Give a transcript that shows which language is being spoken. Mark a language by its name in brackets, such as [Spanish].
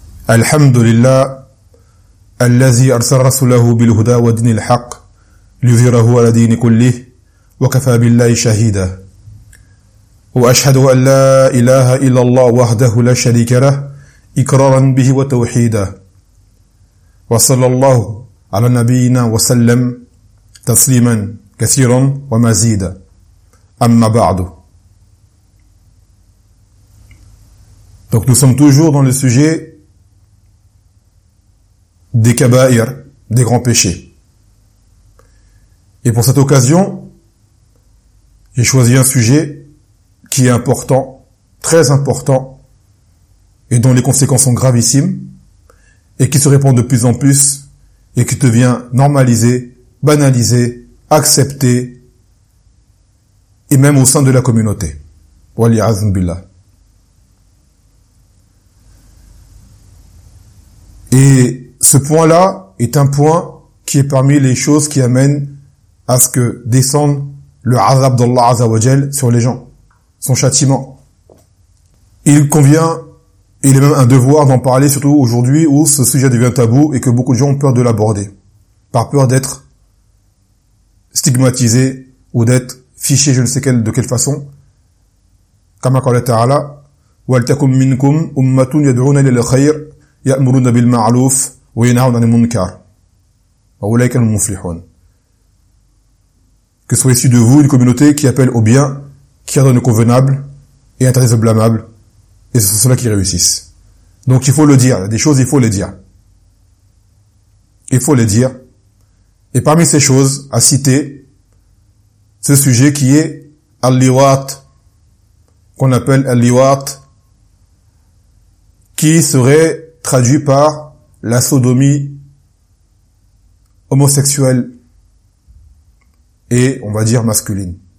[Arabic] الحمد لله الذي أرسل رسوله بالهدى ودين الحق ليظهره على الدين كله وكفى بالله شهيدا وأشهد أن لا إله إلا الله وحده لا شريك له إقرارا به وتوحيدا وصلى الله على نبينا وسلم تسليما كثيرا ومزيدا أما بعد. [French] Donc nous sommes toujours dans le sujet des kaba'ir, des grands péchés. Et pour cette occasion, j'ai choisi un sujet qui est important, très important, et dont les conséquences sont gravissimes, et qui se répand de plus en plus, et qui devient normalisé, banalisé, accepté, et même au sein de la communauté. [Arabic] Wali azim billah. [French] Et ce point-là est un point qui est parmi les choses qui amènent à ce que descende le azab d'Allah azawajal sur les gens, son châtiment. Il convient, il est même un devoir d'en parler, surtout aujourd'hui où ce sujet devient tabou et que beaucoup de gens ont peur de l'aborder, par peur d'être stigmatisé ou d'être fiché je ne sais quelle, de quelle façon. Comme a dit Allah, [Arabic] « وَالْتَكُمْ مِنْكُمْ أُمَّةٌ يَدْعُونَ إِلَى الْخَيْرِ » يَأْمُرُونَ بِالْمَعْلُوفِ وَيَنْهَوْنَ عَنِ الْمُنْكَرِ وَأُولَئِكَ الْمُفْلِحُونَ. [French] Que soit issu de vous une communauté qui appelle au bien, qui ordonne le convenable et interdit le blâmable, et ce sont ceux-là qui réussissent. Donc il faut le dire, il y a des choses, il faut les dire. Il faut les dire. Et parmi ces choses, à citer ce sujet qui est Al-Liwat, qu'on appelle Al-Liwat, qui serait traduit par la sodomie homosexuelle et, on va dire, masculine.